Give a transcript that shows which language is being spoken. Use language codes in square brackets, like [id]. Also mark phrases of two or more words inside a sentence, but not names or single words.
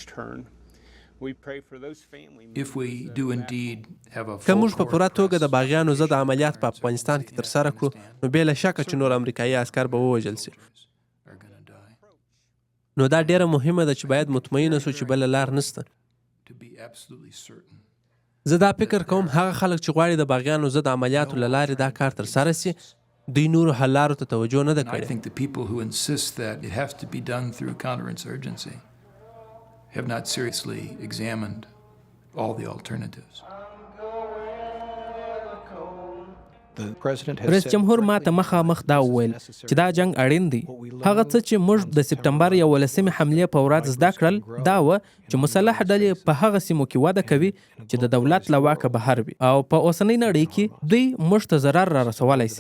[ps] که موږ په پوره توګه د باغیانو ضد عملیات په افغانستان کې ترسره کړو نو بې له شکه چې نور امریکایي عسکر به ووژل سي. نو دا ډیره مهمه ده چې باید مطمئنه سو چې بله لار نشته. زه دا فکر کوم هغه خلک چې غواړي د باغیانو ضد عملیاتو له لارې دا کار ترسره سي دوی نورو حل لارو ته توجه نه ده کړې. [en] Have not seriously examined all the alternatives. [ps] رئیس جمهور ما ته مخامخ دا وویل چې دا جنگ اړین دی. هغه څه چې موږ د سپتمبر 11 حملې په ورځ زده کړل دا و چې مسلح ډلې په هغه سیمو کې وده کوي چې د دولت له واکه بهر وي او په اوسنۍ نړۍ کې دوی موږ ته ضرر را رسولی سي.